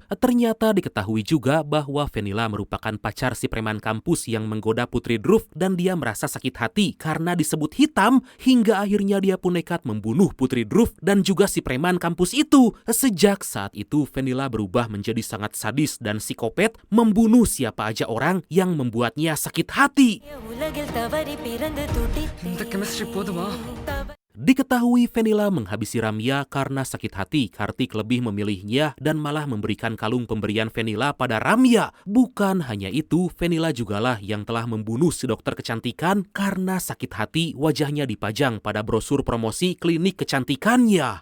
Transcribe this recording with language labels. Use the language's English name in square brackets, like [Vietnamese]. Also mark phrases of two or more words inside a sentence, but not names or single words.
[Indonesian] Ternyata diketahui juga bahwa Fenila merupakan pacar si preman kampus yang menggoda putri Dhruv dan dia merasa sakit hati karena disebut hitam hingga akhirnya dia pun nekat membunuh putri Dhruv dan juga si preman kampus itu. Sejak saat itu Fenila berubah menjadi sangat sadis dan psikopat, membunuh siapa aja orang yang membuatnya sakit hati. [Tamil] இந்த கெமிஸ்ட்ரி போதுமா? [Indonesian] Diketahui Fenila menghabisi Ramya karena sakit hati, Kartik lebih memilihnya dan malah memberikan kalung pemberian Fenila pada Ramya. Bukan hanya itu, Fenila jugalah yang telah membunuh si dokter kecantikan karena sakit hati wajahnya dipajang pada brosur promosi klinik kecantikannya.